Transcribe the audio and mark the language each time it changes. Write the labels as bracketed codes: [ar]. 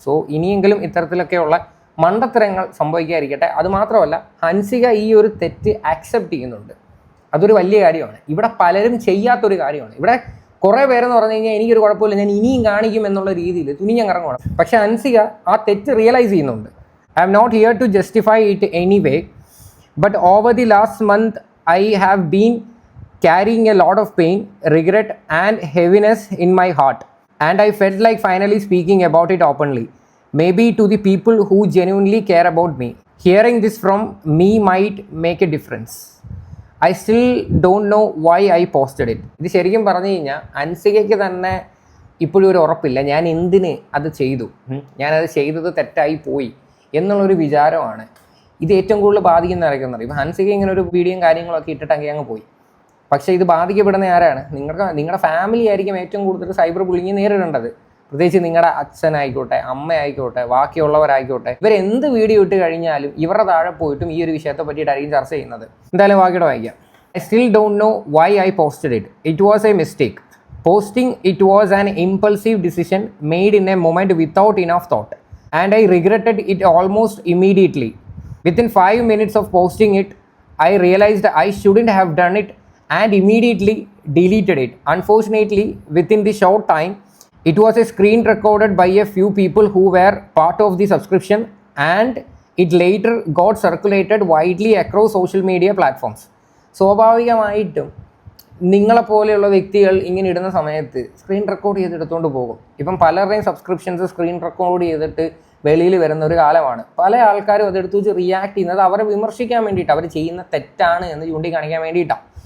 [ml] So ഇനിയെങ്കിലും ഇത്തരത്തിലൊക്കെയുള്ള മണ്ടത്തരങ്ങൾ സംഭവിക്കാതിരിക്കട്ടെ. അതുമാത്രമല്ല, ഹൻസിക ഈ ഒരു തെറ്റ് ആക്സെപ്റ്റ് ചെയ്യുന്നുണ്ട്. അതൊരു വലിയ കാര്യമാണ്. ഇവിടെ പലരും ചെയ്യാത്തൊരു കാര്യമാണ്. ഇവിടെ കുറേ പേരെന്ന് പറഞ്ഞു കഴിഞ്ഞാൽ എനിക്കൊരു കുഴപ്പമില്ല, ഞാൻ ഇനിയും കാണിക്കും എന്നുള്ള രീതിയിൽ തുനിഞ്ഞിറങ്ങണം. പക്ഷേ ഹൻസിക ആ തെറ്റ് റിയലൈസ് ചെയ്യുന്നുണ്ട്. [en] I'm not here to justify it anyway, but over the last month I have been carrying a lot of pain, regret and heaviness in my heart, and I felt like finally speaking about it openly, maybe to the people who genuinely care about me. Hearing this from me might make a difference. I still don't know why I posted it. [ml] ഇത് ശരിക്കും പറഞ്ഞു കഴിഞ്ഞാൽ ഹൻസികയ്ക്ക് തന്നെ ഇപ്പോഴും ഒരു ഉറപ്പില്ല, ഞാൻ എന്തിന് അത് ചെയ്തു, ഞാനത് ചെയ്തത് തെറ്റായി പോയി എന്നുള്ളൊരു വിചാരമാണ് ഇത് ഏറ്റവും കൂടുതൽ ബാധിക്കുന്ന ആരൊക്കെയെന്ന്. ഇപ്പം ഹൻസിക ഇങ്ങനെ ഒരു വീഡിയോയും കാര്യങ്ങളൊക്കെ ഇട്ടിട്ടെങ്കിൽ അങ്ങ് പോയി. പക്ഷേ ഇത് ബാധിക്കപ്പെടുന്ന ആരാണ്? നിങ്ങളുടെ ഫാമിലി ആയിരിക്കും ഏറ്റവും കൂടുതൽ സൈബർ ബുള്ളിങ് നേരിടേണ്ടത്. പ്രത്യേകിച്ച് നിങ്ങളുടെ അച്ഛനായിക്കോട്ടെ, അമ്മയായിക്കോട്ടെ, ബാക്കിയുള്ളവരായിക്കോട്ടെ, ഇവരെന്ത് വീഡിയോ ഇട്ട് കഴിഞ്ഞാലും ഇവരുടെ താഴെ പോയിട്ടും ഈ ഒരു വിഷയത്തെ പറ്റിയിട്ടായിരിക്കും ചർച്ച ചെയ്യുന്നത്. എന്തായാലും ബാക്കിയുടെ വായിക്കാം. [en] I still don't know why I posted it. It was a mistake. Posting it was an impulsive decision made in a moment without enough thought, and I regretted it almost immediately. Within 5 minutes of posting it, I realized I shouldn't have done it and immediately deleted it. Unfortunately, within the short time, it was a screen recorded by a few people who were part of the subscription, and it later got circulated widely across social media platforms. [ml] സ്വാഭാവികമായിട്ടും നിങ്ങളെപ്പോലെയുള്ള വ്യക്തികൾ ഇങ്ങനെ ഇടുന്ന സമയത്ത് screen record ചെയ്തെടുത്തുകൊണ്ട് പോകും. ഇപ്പം പലരുടെയും subscriptions screen record ചെയ്തിട്ട് വെളിയിൽ വരുന്ന ഒരു കാലമാണ്. പല ആൾക്കാരും അതെടുത്ത് വെച്ച് റിയാക്ട് ചെയ്യുന്നത് അവരെ വിമർശിക്കാൻ വേണ്ടിയിട്ട്, അവർ ചെയ്യുന്ന തെറ്റാണ് എന്ന് ചൂണ്ടിക്കാണിക്കാൻ വേണ്ടിയിട്ടാണ്.